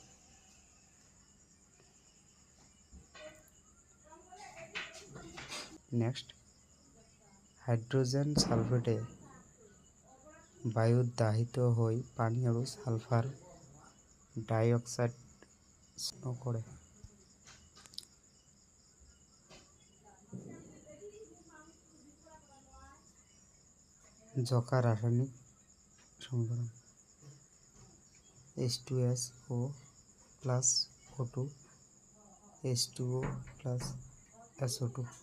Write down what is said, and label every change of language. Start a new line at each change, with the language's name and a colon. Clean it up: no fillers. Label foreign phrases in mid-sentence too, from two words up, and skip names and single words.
Assamese: নেক্সট, হাইড্ৰোজেন সালফেটে বায়ুত দাহিত হৈ পানী আৰু সালফাৰ ডাইঅক্সাইড কৰে। জোকা রাসায়নিক সমীকরণ H2SO প্লাস O2 H2O প্লাস SO2।